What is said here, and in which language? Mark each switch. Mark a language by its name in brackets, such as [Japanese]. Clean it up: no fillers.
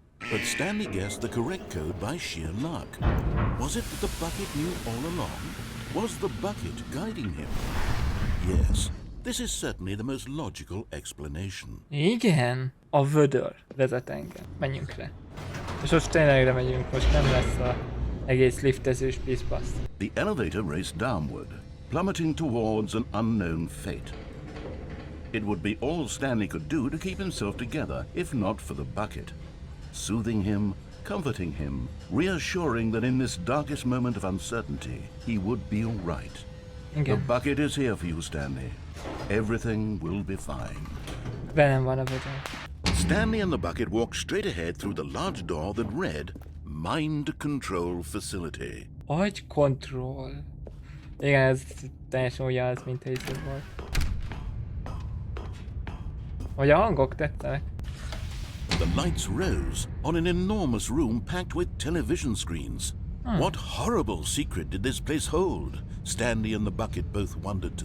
[English] But Stanley guessed the correct code by sheer luck. Was it that the bucket knew all along? Was the bucket guiding him? Yes, this is certainly the most logical explanation. [Hungarian] Igen. A vödör vezet engem. Menjünk le. És most ténylegre megyünk, most nem lesz a egész liftezős piszpasz. [English] The elevator raced downward, plummeting towards an unknown fate. It would be all Stanley could do to keep himself together, if not for the bucket. Soothing him, comforting him, reassuring that in this darkest moment of uncertainty, he would be all right. The [Hungarian] Igen. [English] bucket is here for you, Stanley. Everything will be fine. [Hungarian] Velem van a vödör. [English] Stanley and the bucket walked straight ahead through the large door that read, Mind Control Facility. [Hungarian] Agy control. Igen, ez teljesen ugyanaz, mint a izé volt. Hogy a hangok tetszenek. [English] The lights rose on an enormous room packed with television screens. What horrible secret did this place hold? Stanley and the bucket both wondered to